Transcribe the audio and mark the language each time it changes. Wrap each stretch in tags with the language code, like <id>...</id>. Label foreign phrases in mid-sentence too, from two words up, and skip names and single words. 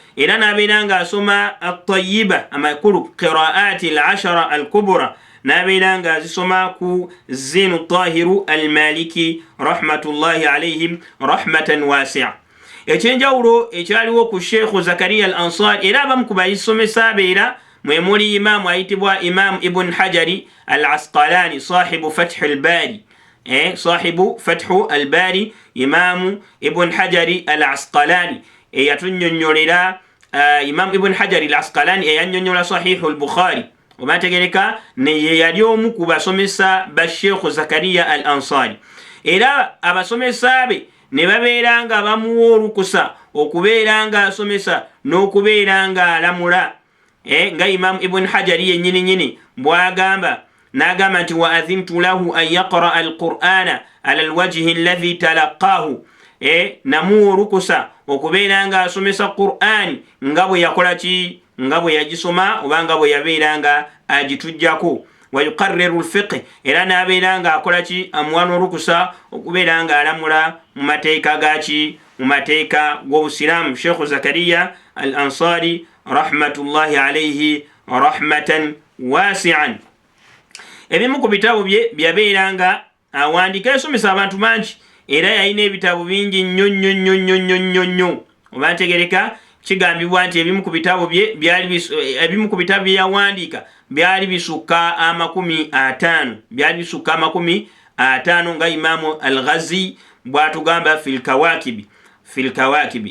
<lg>era nabeeranga asoma at-tayyiba amakulu</lg> <ar>القراءات العشر الكبرى</ar> <lg>nabeeranga azisoma ku Zinu Tahiru al-Maliki</lg> <ar>رحمة الله عليهم رحمة واسعة.</ar> <lg>Ekyenjawulo ekyaliwo ku Sheikh Zakaria al-Ansari era abamu ku bayisomesa abeera mwe muli imaamu ayitibwa Imam Ibn Hajari al-Asqalani sahibu Fath al-Bari, sahibu Fath al-Bari Imam Ibn Hajari al-Asqalani eyatunyonyolera Imam Ibn Hajari al-Asqalani eyanyonyola Sahih al-Bukhari obategereka ne yali omu ku basomesa ba Sheikh Zakaria al-Ansari era abasomesa be ne babeeranga bamuwa olukusa okubeeranga asomesa n'okubeeranga alamula nga Imam Ibn Hajari yennyini bwagamba n'agamba nti</lg> <ar>وأذنت له أن يقرأ القرآن على الوجه الذي تلقاه</ar> <lg>namuwa olukusa okubeeranga asomesa Qur'ani nga bwe yakola ki nga bwe yagisoma oba nga bwe yabeeranga agitujjako</lg> <ar>ويقرر الفقه</ar> <lg>era nabeeranga akola ki amuwa n'olukusa okubeeranga alamula mu mateeka gaki mu mateeka g'obusiraamu.</lg> <ar>الشيخ زكريا الأنصاري رحمة الله عليه رحمة واسعة.</ar> <lg>Ebimu ku bitabo bye byabeeranga awandika yasomesa abantu bangi era yalina ebitabo bingi nnyo oba ntegereka kigambibwa nti ebimu ku bitabo bye yawandiika byali bisukka 50 nga Imamu al-Ghazi bwatugamba</lg> <ar>في الكواكب.</ar>